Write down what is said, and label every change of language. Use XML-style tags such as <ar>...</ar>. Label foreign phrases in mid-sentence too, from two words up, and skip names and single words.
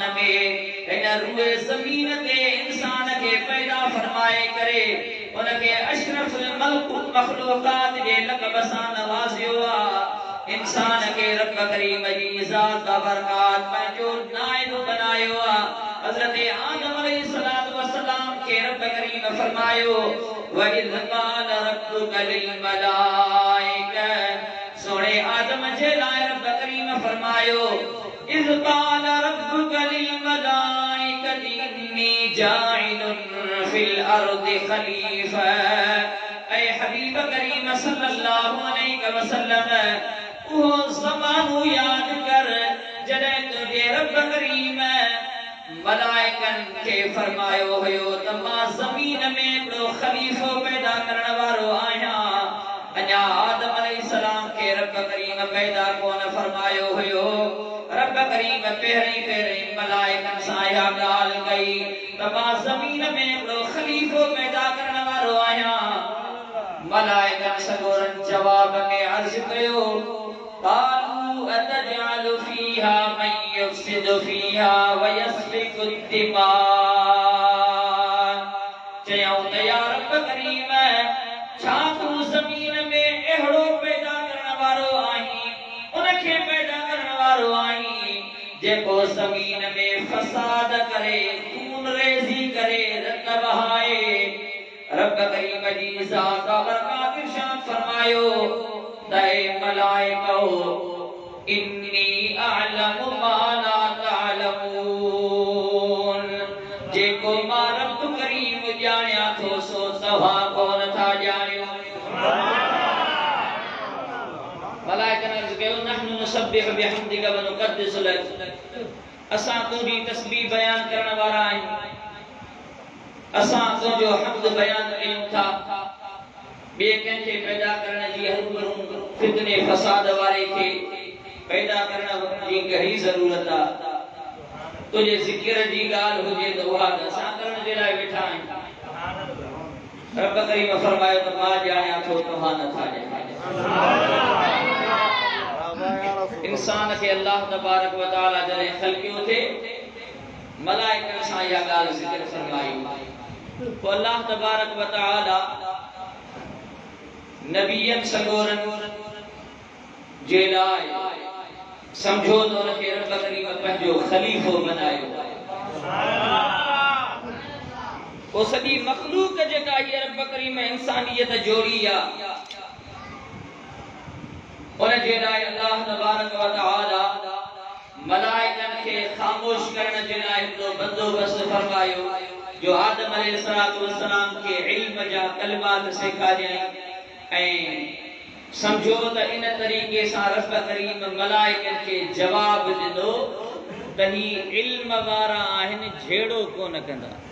<sd>में इन रूए ज़मीन ते इंसान के पैदा फरमाए करे उनके</sd> <ar>أشرف المخلوقات</ar> <sd>जे लक़ब सां नवाज़ियो आहे इंसान के रब करीम जी ज़ात व बरकत पंहिंजो नाइब बनायो आहे हज़रत आदम</sd> <ar>عليه الصلاة والسلام</ar> <sd>के रब करीम फरमायो</sd> <ar>وإذ قال ربك للملائكة</ar> <sd>सोने आदम जे लाए रब करीम फरमायो</sd> <ar>إذ قال ربك للملائكة إني جاعل في الأرض خليفة</ar> <sd>ऐ हबीब करीम</sd> <ar>صلى الله عليه وسلم</ar> <sd>वो ज़मानो याद कर जॾहिं तुझे रब करीम मलाइकन के फरमायो हुयो त मां ज़मीन में हिकिड़ो खलीफ़ो पैदा करण वारो आहियां अञा आदम अलैहिस्सलाम के रब करीम पैदा कोन फरमायो हुयो रब करीम पहिरीं मलाइकन सां इहा ॻाल्हि कई त मां ज़मीन में हिकिड़ो खलीफ़ो पैदा करण वारो आहियां मलाइकन सगोरन जवाब में अर्ज़ कयो</sd> <ar>قالوا أتجعل فيها من يفسد فيها ويسفك</ar> <sd>الدماء चयूं त या रब करीम छा तू ज़मीन में अहिड़ो पैदा करण वारो आहीं उनखे पैदा करण वारो आहीं जेको ज़मीन में फसाद करे खून रेज़ी करे रत बहाए रब करीम जी ज़ात व बरकत इरशाद फरमायो तै मलाइको</sd> <ar>إني أعلم ما لا</ar> <sd>तअलमून जेको मां रब करीम जानिया थो सो तव्हां कोन था जानियो मलाइकन अर्ज़ कयो</sd> <ar>نحن نسبح بحمدك ونقدس لك</ar> <sd>असां तुंहिंजी तस्बीह बयान करण वारा आहियूं असां तुंहिंजो हम्द बयान कयूं था बे कंहिंखे पैदा करण जी हरूभरू फितने फसाद वारे खे पैदा करण जी कहिड़ी ज़रूरत आहे तुझे ज़िक्र जी ॻाल्हि हुजे त उहा असां करण जे लाइ वेठा आहियूं रब करीम फरमायो त मां ॼाणियां थो तव्हां नथा ॼाणो इंसान के</sd> <ar>الله تبارك وتعالى</ar> <sd>जॾहिं ख़ल्क़ियो थे मलाइकनि सां इहा ॻाल्हि ज़िक्र फरमाई पोइ</sd> <ar>الله تبارك وتعالى</ar> <sd>नबियनि सॻोरनि जे लाइ समझो तो उनखे रब करीम पंहिंजो ख़लीफ़ो बनायो वो सॼी मखलूक जेका हीअ रब करीम इंसानियत जोड़ी आहे उन जे लाइ</sd> <ar>الله تبارك وتعالى</ar> <sd>मलाइकनि खे ख़ामोश करण जे लाइ हिकिड़ो बंदोबस्त फरमायो जो आदम अलैहिस्सलाम खे इल्म जा कलमात सेखारियईं ऐं समझो त इन तरीक़े सां रब करीम मलाइकनि खे जवाब ॾिनो त ही इल्म वारा आहिनि झेड़ो कोन कंदा</sd>